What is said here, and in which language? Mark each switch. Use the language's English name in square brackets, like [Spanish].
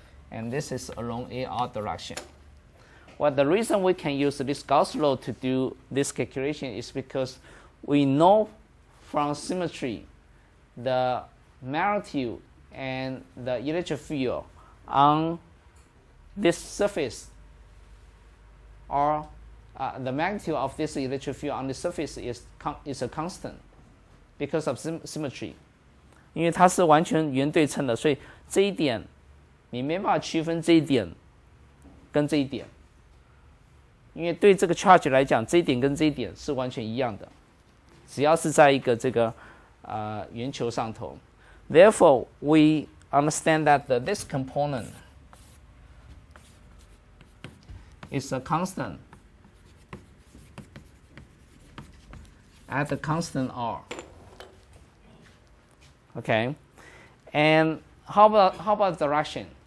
[English] And this is along AR direction. Well, the reason we can use this Gauss law to do this calculation is because we know from symmetry the magnitude and the electric field on this surface, or the magnitude of this electric field on the surface is a constant because of symmetry. [Chinese] 因为它是完全圆对称的，所以这一点你没办法区分这一点跟这一点，因为对这个 charge 来讲，这一点跟这一点是完全一样的，只要是在一个这个圆球上头。 [English] Therefore, we understand that this component is a constant at the constant r. Okay, and how about direction?